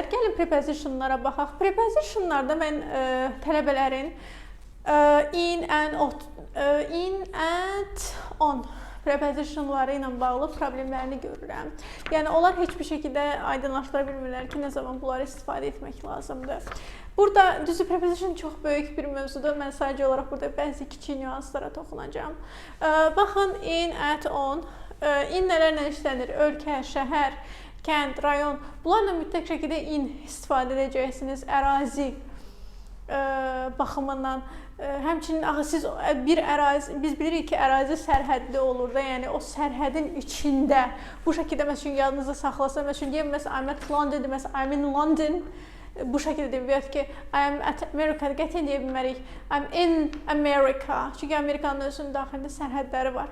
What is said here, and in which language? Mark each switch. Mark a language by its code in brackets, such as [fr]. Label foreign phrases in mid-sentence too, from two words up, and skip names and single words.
[az] Gəlin prepositionlara baxaq. Prepositionlarda mən tələbələrin [en] in and on [az] prepositionları ilə bağlı problemlərini görürəm. Yəni onlar heç bir şəkildə aydınlaşdıra bilmirlər ki, nə zaman bunları istifadə etmək lazımdır. Burada düzü preposition çox böyük bir mövzudur. Mən sadəcə olaraq burada bəzi kiçik nüanslara toxunacağam. Baxın, [en] in, at, on. [az] In nələrlə işlənir? Ölkə, şəhər, kənd, rayon. Bunlarla mütləq şəkildə in istifadə edəcəksiniz. Ərazi baxımından. Həmçinin axı siz bir ərazi, biz bilirik ki, ərazi sərhədli olur da, yəni o sərhədin içində bu şəkildə məsələn yadınızda saxlasa, məsələn deyim, [en] I'm at London, məsələn I'm in London, [az] bu şəkildə deyim, və ya ki [en] I'm at America, [az] qətiyyən deyə bilmərik, [en] I'm in America, [az] çünki Amerikanın özünün daxilində sərhədləri var.